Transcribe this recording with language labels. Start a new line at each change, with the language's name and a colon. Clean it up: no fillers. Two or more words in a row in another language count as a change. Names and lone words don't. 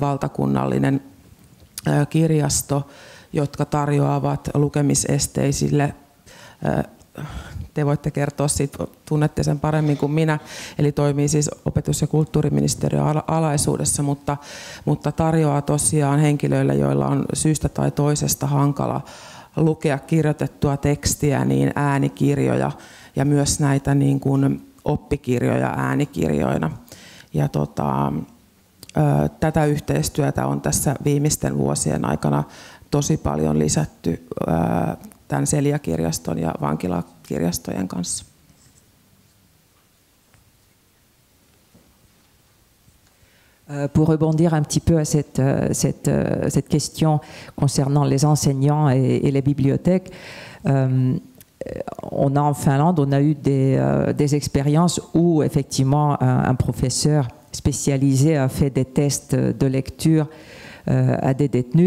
Finnish: valtakunnallinen kirjasto, jotka tarjoavat lukemisesteisille, te voitte kertoa siitä, tunnette sen paremmin kuin minä, eli toimii siis opetus- ja kulttuuriministeriön alaisuudessa, mutta tarjoaa tosiaan henkilöille, joilla on syystä tai toisesta hankala lukea kirjoitettua tekstiä, niin äänikirjoja ja myös näitä niin kuin oppikirjoja äänikirjoina. Ja tätä yhteistyötä on tässä viimeisten vuosien aikana tosi paljon lisätty tämän Celia-kirjaston ja vankilakirjastojen kanssa.
French: Pour rebondir un petit peu à cette question concernant les enseignants et les bibliothèques, on a en Finlande, on a eu des expériences où effectivement un professeur spécialisé a fait des tests de lecture à des détenus.